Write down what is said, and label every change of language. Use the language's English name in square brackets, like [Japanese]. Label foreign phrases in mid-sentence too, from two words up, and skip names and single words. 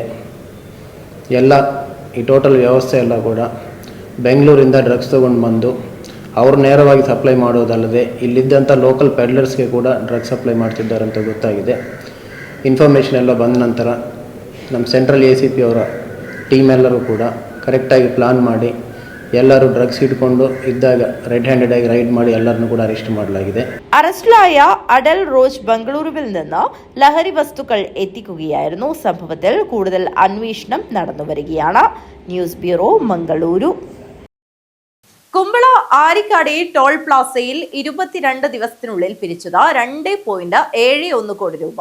[Kannada] ಎಲ್ಲ ಈ ಟೋಟಲ್ ವ್ಯವಸ್ಥೆ ಎಲ್ಲ ಕೂಡ ಬೆಂಗಳೂರಿಂದ ಡ್ರಗ್ಸ್ ತೊಗೊಂಡು ಬಂದು ಅವರು ನೇರವಾಗಿ ಸಪ್ಲೈ ಮಾಡೋದಲ್ಲದೆ ಇಲ್ಲಿದ್ದಂಥ ಲೋಕಲ್ ಪೆಡ್ಲರ್ಸ್ಗೆ ಕೂಡ [English] drug supply [Kannada] ಮಾಡ್ತಿದ್ದಾರೆ ಅಂತ ಗೊತ್ತಾಗಿದೆ. ಇನ್ಫಾರ್ಮೇಷನ್ ಎಲ್ಲ ಬಂದ ನಂತರ ನಮ್ಮ [English] central ACP [Kannada] ಅವರ ಟೀಮ್ ಎಲ್ಲರೂ ಕೂಡ ಕರೆಕ್ಟಾಗಿ ಪ್ಲಾನ್ ಮಾಡಿ ಎಲ್ಲರೂ ಡ್ರಗ್ಸ್ ಹಿಡ್ಕೊಂಡು ಇದ್ದಾಗ [English] red handed [Kannada] ಆಗಿ ರೈಡ್ ಮಾಡಿ ಎಲ್ಲರನ್ನೂ ಕೂಡ ಅರೆಸ್ಟ್ ಮಾಡಲಾಗಿದೆ. [Malayalam] അറസ്റ്റിലായ അഡൽ റോജ് ബംഗളൂരുവിൽ നിന്ന് ലഹരി വസ്തുക്കൾ എത്തിക്കുകയായിരുന്നു. സംഭവത്തിൽ കൂടുതൽ അന്വേഷണം നടന്നുവരികയാണ്. [English] news bureau, [Malayalam] മംഗളൂരു. കുമ്പള ആരിക്കാടി ടോൾ പ്ലാസയിൽ 22 ദിവസത്തിനുള്ളിൽ പിരിച്ചത് 2.71 കോടി രൂപ.